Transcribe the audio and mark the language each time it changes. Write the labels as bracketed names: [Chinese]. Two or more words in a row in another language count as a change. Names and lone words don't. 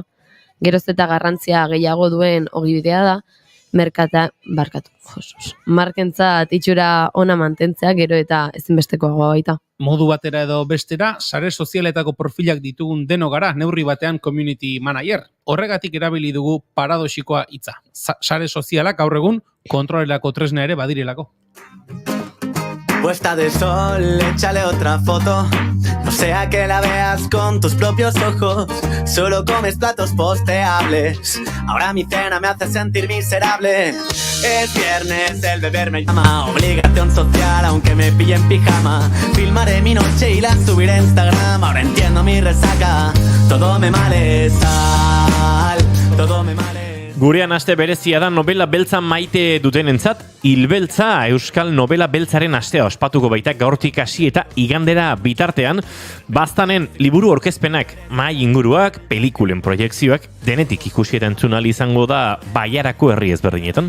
[Basque] Geroz eta garrantzia gehiago duen ogibidea da, markentzat itxura ona mantentzea gero eta ezinbestekoagoa baita. Modu batera edo bestera, sare sozialetako profilak ditugun deno gara neurri batean [English] community manager. [Basque] Horregatik erabili dugu paradoxikoa hitza. Sare sozialak gaur egun kontrolerako tresna ere badirelako. [Spanish] Puesta de sol, échale otra foto. No sea que la veas con tus propios ojos. Solo comes platos posteables. Ahora mi cena me hace sentir miserable. Es viernes, el beber me llama. Obligación social, aunque me pille en pijama. Filmaré mi noche y la subiré a Instagram. Ahora entiendo mi resaca. Todo me male sal. Todo me male. [Basque] Gurean aste berezia da novela beltza maite dutenentzat, Hilbeltza Euskal Novela Beltzaren astea ospatuko baita gaurtik hasi eta igandera bitartean, baztanen liburu aurkezpenak, mahai inguruak, pelikulen proiekzioak, denetik ikusi eta entzun ahal izango da Baiarako herri ezberdinetan.